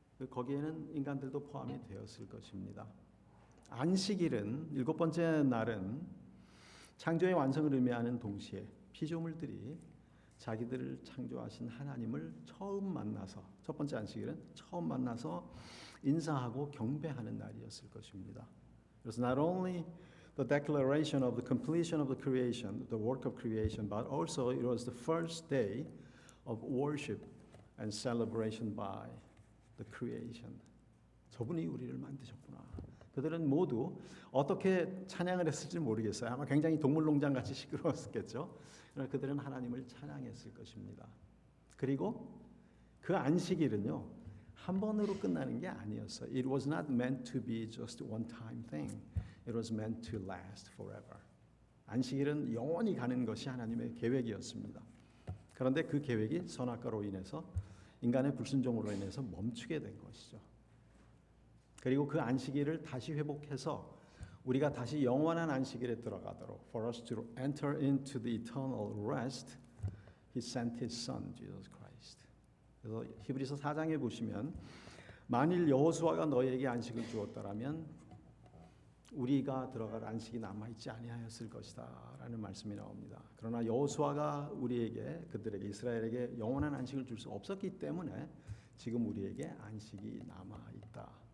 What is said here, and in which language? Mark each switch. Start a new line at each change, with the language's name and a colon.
Korean: 거기에는 인간들도 포함이 되었을 것입니다. 안식일은 7번째 날은 창조의 완성을 의미하는 동시에 피조물들이 자기들을 창조하신 하나님을 처음 만나서 첫 번째 안식일은 처음 만나서 인사하고 경배하는 날이었을 것입니다. 그래서
English: not only the declaration of the completion of the creation, the work of creation, but also it was the first day of worship and celebration by the creation.
Korean: 저분이 우리를 만드셨구나. 그들은 모두 어떻게 찬양을 했을지 모르겠어요. 아마 굉장히 동물농장 같이 시끄러웠겠죠. 그러나 그들은 하나님을 찬양했을 것입니다. 그리고 그 안식일은요 한 번으로 끝나는 게 아니었어요.
English: It was not meant to be just one time thing. It was meant to last forever.
Korean: 안식일은 영원히 가는 것이 하나님의 계획이었습니다. 그런데 그 계획이 선악과로 인해서 인간의 불순종으로 인해서 멈추게 된 것이죠. 그리고 그 안식일을 다시 회복해서 우리가 다시 영원한 안식일에 들어가도록
English: for us to enter into the eternal rest, He sent His Son, Jesus Christ.
Korean: 그래서 히브리서 4장에 보시면 만일 여호수아가 너희에게 안식을 주었더라면 우리가 들어갈 안식이 남아있지 아니하였을 것이다 라는 말씀이 나옵니다. 그러나 여호수아가 우리에게 그들에게 이스라엘에게 영원한 안식을 줄 수 없었기 때문에 지금 우리에게 안식이 남아있다